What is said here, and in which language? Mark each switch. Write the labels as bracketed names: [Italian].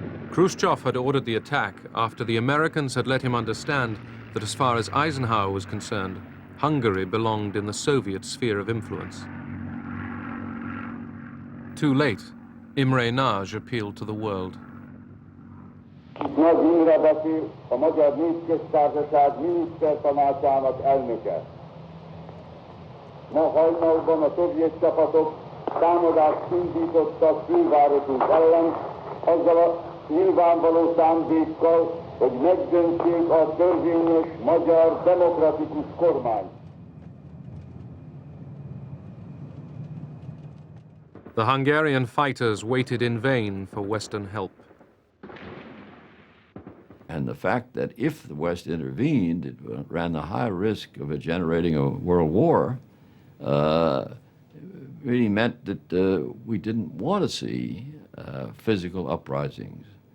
[English] Khrushchev had ordered the attack after the Americans had let him understand that as far as Eisenhower was concerned, Hungary belonged in the Soviet sphere of influence. Too late, Imre Nagy appealed to the world. [Hungarian] Nagy Imre beszél, a Magyar Népköztársaság minisztertanácsának elnöke. Ma hajnalban a szovjet csapatok támadást indítottak fővárosunk ellen, azzal a nyilvánvaló szándékkal, hogy megdöntsék a törvényes magyar demokratikus kormányt. [English] The Hungarian fighters waited in vain for Western help. And the fact that if the West intervened, it ran the high risk of it generating a world war, really meant that we didn't want to see physical uprisings.